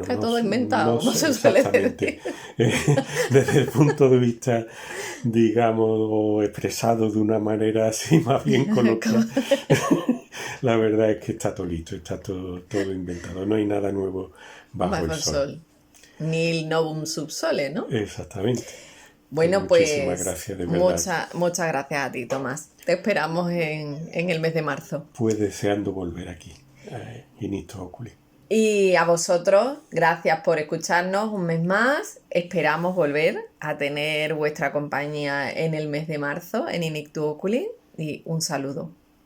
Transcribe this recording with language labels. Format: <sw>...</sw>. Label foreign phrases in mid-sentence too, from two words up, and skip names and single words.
<es>Está todo inventado, no se suele exactamente. Desde el punto de vista, digamos, o expresado de una manera así más bien coloquial, la verdad es que está todo listo, está todo inventado, no hay nada nuevo bajo el sol.</es> <la>Nil novum sub sole,</la> <es>¿no? Exactamente. Bueno, Muchísimas pues gracias, de verdad. muchas gracias a ti, Tomás. Te esperamos en el mes de marzo. Pues deseando volver aquí,</es> <la>in ictu oculi.</la> <es>Y a vosotros, gracias por escucharnos un mes más. Esperamos volver a tener vuestra compañía en el mes de marzo en In Ictu Oculi. Y un saludo.</es>